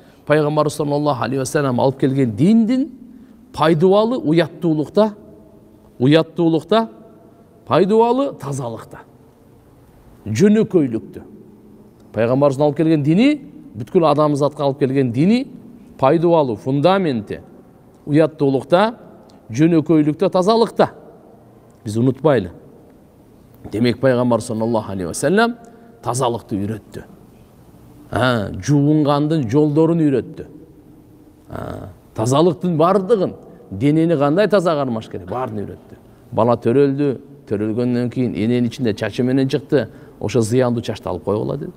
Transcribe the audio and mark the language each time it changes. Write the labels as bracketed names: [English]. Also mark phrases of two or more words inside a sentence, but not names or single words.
[Kyrgyz] пайгамбарыбыз [Arabic] صلى الله عليه وسلم [Kyrgyz] алып келген диндин пайдубалы уяттуулукта, пайдубалы тазалыкта, жөнөкөйлүктө. Пайгамбарыбыздын алып келген дини, бүткүл адамзатка алып келген дини пайдубалы фундаменти уяттуулукта, жөнөкөйлүктө, тазалыкта. Биз унутпайлы. Демек пайгамбар [Arabic] صلى الله عليه وسلم [Kyrgyz] тазалыкты үйрөттү. Жуунгандын жолдорун үйрөттү. Тазалыктын бардыгын, денени кандай таза кармаш керек, баарын үйрөттү. Бала төрөлдү, төрөлгөндөн кийин эненин ичинде чачы менен чыкты, ошо зыяндуу чачты алып койгула деди.